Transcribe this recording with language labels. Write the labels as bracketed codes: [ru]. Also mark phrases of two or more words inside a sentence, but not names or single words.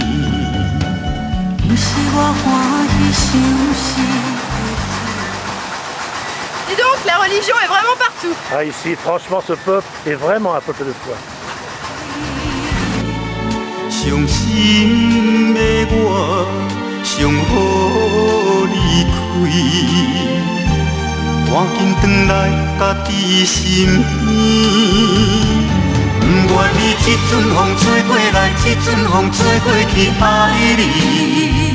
[nan] 不是我欢喜想是。 [fr] Dis donc, la religion est vraiment partout. Ah, ici, franchement, ce peuple est vraiment un peuple de foi. [nan] 伤心的我，想予你开，赶紧转来家己身边。不愿你这阵风吹过来，这阵风吹过去，爱你。